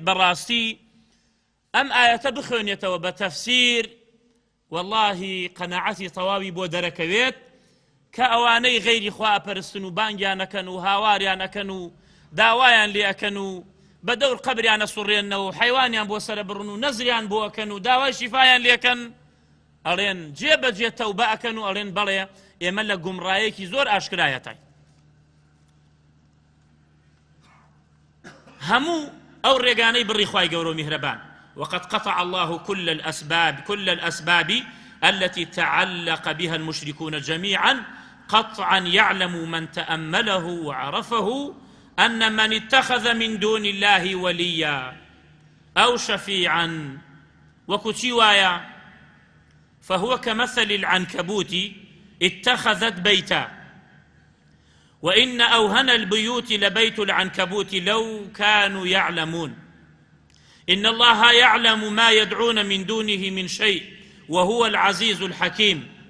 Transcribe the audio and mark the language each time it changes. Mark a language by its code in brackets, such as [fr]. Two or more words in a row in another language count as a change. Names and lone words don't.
[ckb] بەڕاستی ئەم ئاەتە بخوێنێتەوە بە تەفسیر واللهی قەناعەتی تەواوی بۆ دەرەکەوێت کە ئەوانەی غەیری خوا ئەپەرستن و بانگیان ئەکەن و هاواریان ئەکەن و داوایان لێ ئەکەن و بە دەور قەبریان ئەسوڕێنەوە و حەیوانیان بۆ سەرە بڕن و نەزریان بۆ ئەکەن و داوای شیفایان لێکەن ئەڵێن جێبەجێ تەوبە ئەکەن و ئەڵێن بەڵێ ئێمە لە گومڕایەکی زۆر ئاشکرایەتای هەموو ئەو ڕێگانەی بڕی خوای گەورە و میهرەبان [ar] وقد قطع الله كل الأسباب التي تعلق بها المشركون جميعا قطعا يعلم من تأمله وعرفه أن من اتخذ من دون الله وليا أو شفيعا وكتوايا فهو كمثل العنكبوت اتخذت بيتا وإن أوهن البيوت لبيت العنكبوت لو كانوا يعلمون إن الله يعلم ما يدعون من دونه من شيء وهو العزيز الحكيم